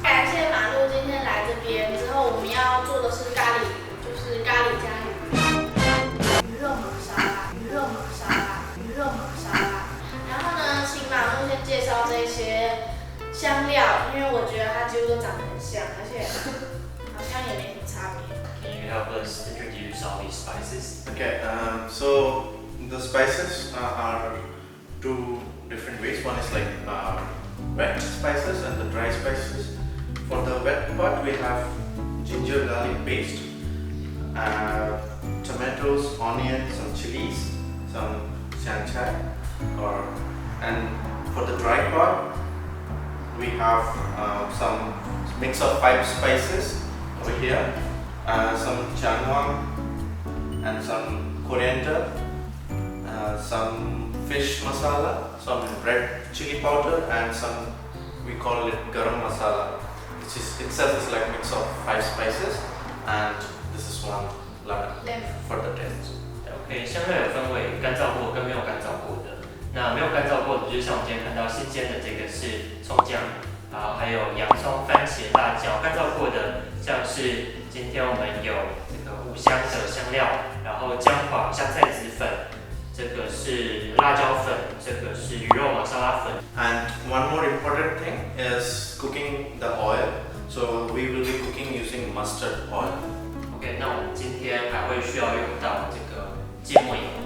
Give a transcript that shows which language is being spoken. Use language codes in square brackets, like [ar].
[zh] 感谢Manu今天来这边，之后我们要做的是咖喱鱼，就是咖喱加鱼。鱼肉玛莎拉，鱼肉玛莎拉，鱼肉玛莎拉。然后呢，请Manu先介绍这些香料，因为我觉得它几乎都长得很像，而且好像也没什么差别。 [en] Can you help us introduce all these spices? Okay, so the spices are 2 different ways. One is like wet spices and the dry spices. For the wet part, we have ginger garlic paste, tomatoes, onions, some chilies, some sanchay, and for the dry part, we have some mix of 5 spices over here, some chanwang and some coriander, some fish masala, some red chili powder, and some we call it garam masala, which is itself is like mix of 5 spices, and this is 1 lemon for the taste. [zh] OK， 香料有分为干燥过跟没有干燥过的。那没有干燥过的，就是像我们今天看到新鲜的这个是葱姜，然后还有洋葱、番茄、辣椒。干燥过的，像是今天我们有这个5香的香料，然后姜黄、香菜籽粉，这个是辣椒粉，这个是鱼肉玛莎拉粉。 [en] And one more important thing is cooking the oil. So we will be cooking using mustard oil. [zh] OK， 那我们今天还会需要用到这个芥末油。